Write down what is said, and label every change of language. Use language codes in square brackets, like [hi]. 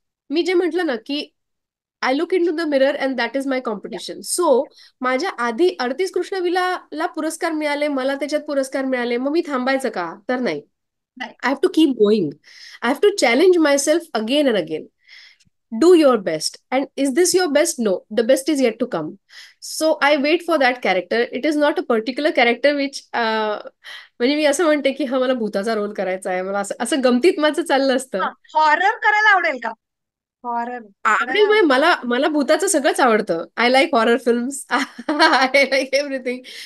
[mr] मी जे म्हटलं ना की [en] I look into the mirror and that is my या. Competition. [mr] सो माझ्या आधी 38 कृष्णविला पुरस्कार मिळाले, मला त्याच्यात पुरस्कार मिळाले, मग मी थांबायचं का? तर नाही. नाही. [en] I have to keep going. I have to challenge myself again and again. Do your best. And is this your best? No, the best is yet to come. So I wait for that character. It is not a particular character which [mr] म्हणजे मी असं म्हणते की हा मला भूताचा role करायचा आहे, मला असं असं गमतीत माझं चाललं असतं. हा. हॉरर करायला आवडेल का? हॉरर करायला आवडेल, म्हणजे आवडेल. मला भूताचं सगळंच आवडतं. [en] I like horror films, I like everything.